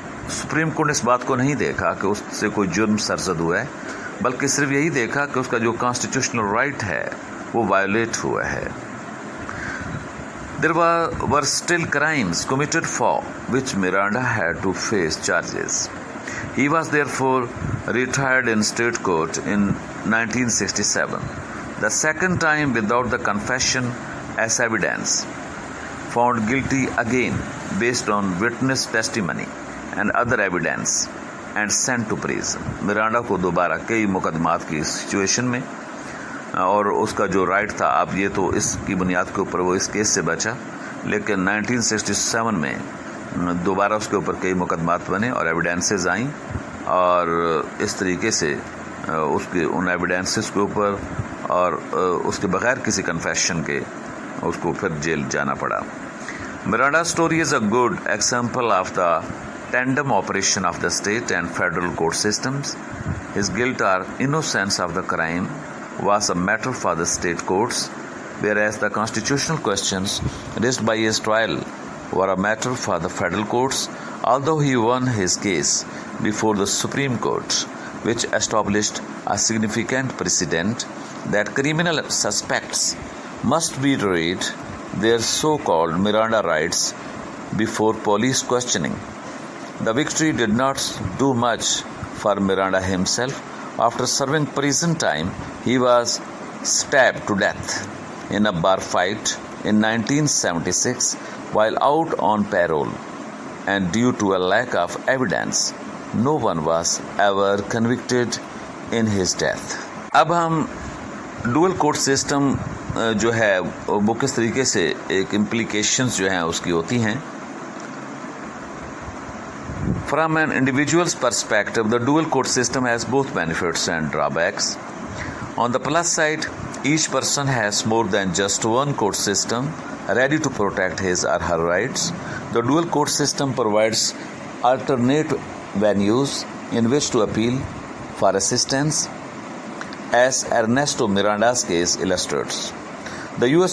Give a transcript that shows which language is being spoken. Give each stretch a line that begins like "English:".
Urdu: Supreme court نے اس بات کو نہیں دیکھا کہ اس سے کوئی جرم سرزد ہوا ہے، بلکہ صرف یہی دیکھا کہ اس کا جو کانسٹیٹیوشنل رائٹ ہے وہ وائلیٹ ہوا ہے۔
English: There were still crimes committed for which Miranda had to face charges. He was therefore retried in state court in 1967, the second time without the confession as evidence, found guilty again based on witness testimony and other evidence, and sent to prison.
Urdu: مرانڈا کو دوبارہ کئی مقدمات کی situation میں، اور اس کا جو right تھا، اب یہ تو اس کی بنیاد کے اوپر وہ اس کیس سے بچا، لیکن 1967 میں دوبارہ اس کے اوپر کئی مقدمات بنے اور ایویڈینسز آئیں، اور اس طریقے سے اس کے ان ایویڈینسز کے اوپر اور اس کے بغیر کسی کنفیشن کے اس کو پھر جیل جانا پڑا۔
English: Miranda's story is a good example of the tandem operation of the state and federal court systems. His guilt or innocence of the crime was a matter for the state courts, whereas the constitutional questions raised by his trial were a matter for the federal courts, although he won his case before the Supreme Court, which established a significant precedent that criminal suspects must be denied their so-called Miranda rights before police questioning. The victory did not do much for Miranda himself. After serving prison time, he was stabbed to death in a bar fight in 1976 while out on parole, and due to a lack of evidence, no one was ever convicted in his death.
Urdu: اب ہم dual court system جو ہے وہ کس طریقے سے ایک implications جو ہیں اس کی ہوتی ہیں۔
English: From an individual's perspective, the dual court system has both benefits and drawbacks. On the plus side, each person has more than just one court system ready to protect his or her rights. The dual court system provides alternate venues in which to appeal for assistance, as Ernesto Miranda's case illustrates. The U.S.